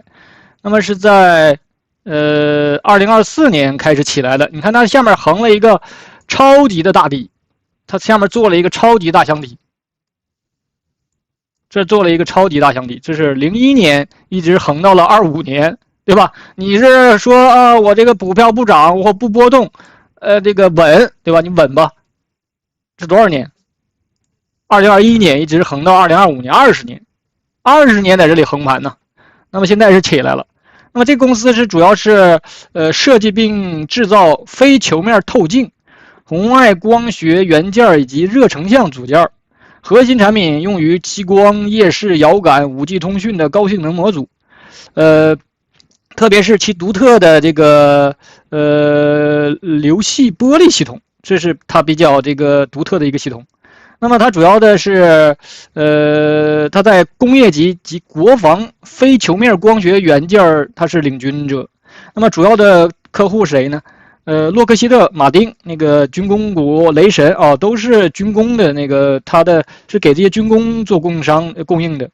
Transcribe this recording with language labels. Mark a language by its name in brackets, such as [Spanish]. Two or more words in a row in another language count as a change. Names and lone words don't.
[Chinese] 那麼是在2024年開始起來的。你看它下面橫了一個超級的大底，它下面做了一個超級大箱底，這做了一個超級大箱底，這是01年一直橫到了25年。對吧？你是說啊，我這個股票不漲或不波動，這個穩，對吧？你穩吧。這多少年？2021年一直橫到2025年，20年，20年在這裡橫盤呢。那麼現在是起來了。那麼這公司是主要是設計並製造非球面透鏡、紅外光學元件以及熱成像組件， 核心產品用於激光、夜視、遙感、5G 通訊的高性能模組，特別是其獨特的這個流系玻璃系統，這是它比較這個獨特的一個系統。那麼它主要的是它在工業級及國防非球面光學元件它是領軍者。那麼主要的客戶是誰呢？洛克希德馬丁那個軍工股，雷神啊，都是軍工的那個，它的是給这些軍工做供应的。